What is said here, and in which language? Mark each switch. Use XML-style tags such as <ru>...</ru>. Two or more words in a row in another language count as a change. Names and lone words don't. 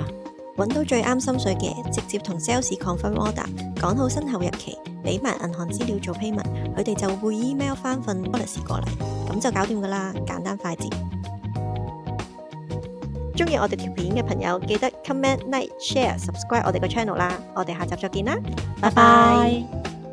<yue>揾到最啱心水嘅，直接同 sales</yue> <en>confirm order，</en> <yue>講好身後日期，俾埋銀行資料做 payment， 佢哋就會 email 翻份 policy 過嚟，咁就搞掂噶啦，簡單快捷。中意我哋條片嘅朋友，記得</yue> <en>comment、like、share、subscribe</en> <yue>我哋個 channel 啦，我哋下集再見啦，拜拜。</yue>